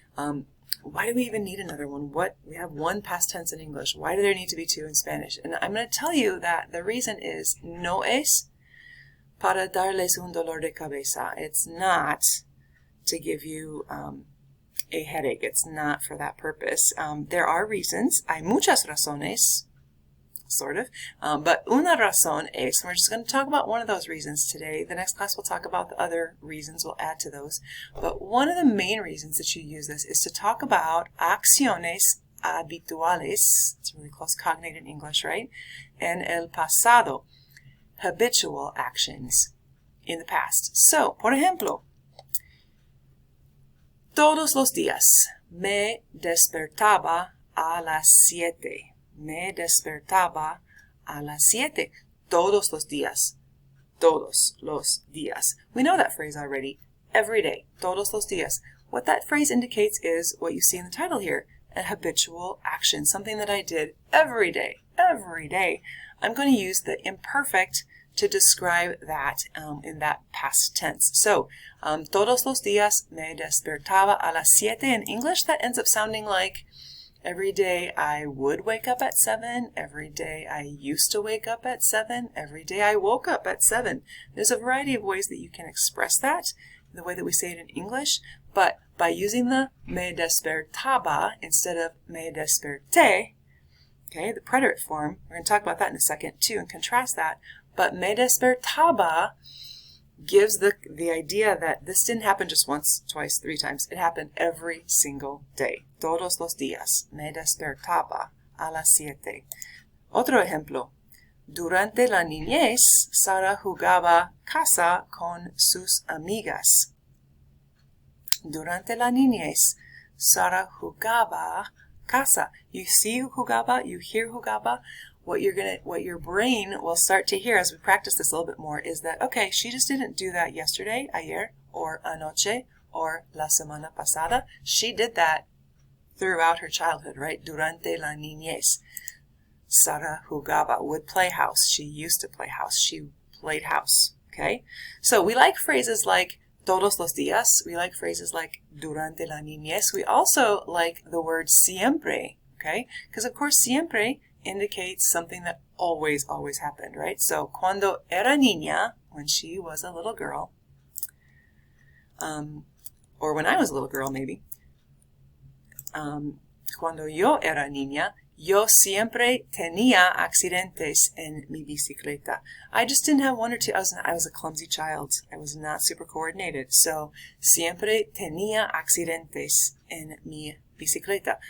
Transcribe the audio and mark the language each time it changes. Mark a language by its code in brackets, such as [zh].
[en] Why do we even need another one? We have one past tense in English. Why do there need to be two in Spanish? And I'm going to tell you that the reason is [es] no es para darles un dolor de cabeza. [en] It's not to give you a headache. It's not for that purpose. There are reasons. [es] Hay muchas razones, [en] sort of. But [es] una razón es, [en] we're just going to talk about one of those reasons today. The next class we'll talk about the other reasons. We'll add to those. But one of the main reasons that you use this is to talk about [es] acciones habituales. [en] It's really close cognate in English, right? [es] En el pasado. [en] Habitual actions in the past. [es] So, por ejemplo, todos los días me despertaba a las 7. Me despertaba a las 7. Todos los días. Todos los días. [en] We know that phrase already. Every day. [es] Todos los días. [en] What that phrase indicates is what you see in the title here. A habitual action. Something that I did every day. Every day. I'm going to use the imperfect to describe that in that past tense. [es] So, todos los días me despertaba a las 7. [en] In English, that ends up sounding like every day I would wake up at 7. Every day I used to wake up at 7. Every day I woke up at 7. There's a variety of ways that you can express that, the way that we say it in English, but by using the me despertaba instead of me desperté, okay, the preterite form, we're going to talk about that in a second too and contrast that, but me despertaba gives the idea that this didn't happen just once, twice, 3 times. It happened every single day. [es] Todos los días me despertaba a las 7. Otro ejemplo. Durante la niñez, Sara jugaba casa con sus amigas. Durante la niñez, Sara jugaba casa. [en] You see jugaba, you hear jugaba. What your brain will start to hear as we practice this a little bit more is that, okay, she just didn't do that yesterday, ayer, or anoche, or [es] la semana pasada. [en] She did that throughout her childhood, right? [es] Durante la niñez. Sara jugaba, [en] would play house. She used to play house. She played house, okay? So we like phrases like [es] todos los días. [en] We like phrases like [es] durante la niñez. [en] We also like the word siempre, okay? Because, of course, siempre indicates something that always happened, right? So, [es] cuando era niña, [en] when she was a little girl, or when I was a little girl, maybe, [es] cuando yo era niña, yo siempre tenía accidentes en mi bicicleta. [en] I just didn't have one or two. I was a clumsy child. I was not super coordinated. [es] So, siempre tenía accidentes en mi bicicleta.